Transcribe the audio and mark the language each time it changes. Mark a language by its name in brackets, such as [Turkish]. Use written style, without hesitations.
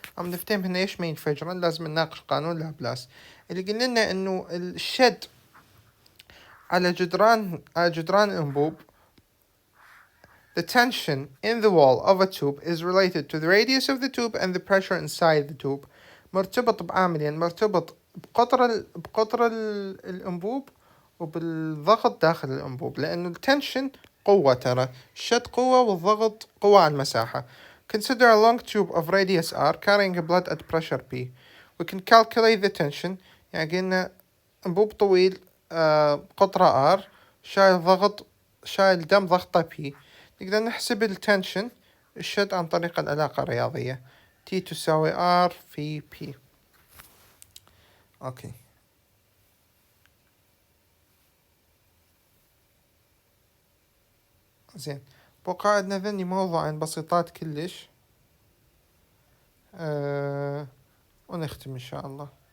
[Arabic] عم نفتهم هنا ايش ما ينفجرن لازم نناقش قانون لابلاس اللي قلنا لنا انه الشد على جدران الانبوب. [English] The tension in the wall of a tube is related to the radius of the tube and the pressure inside the tube. [Arabic] مرتبط بعاملين، مرتبط بقطر الانبوب وبالضغط داخل الانبوب، لانه التنشن قوة، ترى الشد قوة والضغط قوة على المساحة. [English] Consider a long tube of radius r carrying blood at pressure p. We can calculate the tension. [Arabic] يعني قلنا انبوب طويل قطره r شايل دم ضغطه p. نقدر نحسب التنشن الشد عن طريق العلاقة الرياضية T تساوي R في P. أوكي، زين، بقى عندنا ذني موضوعين بسيطات كلش ونختم إن شاء الله.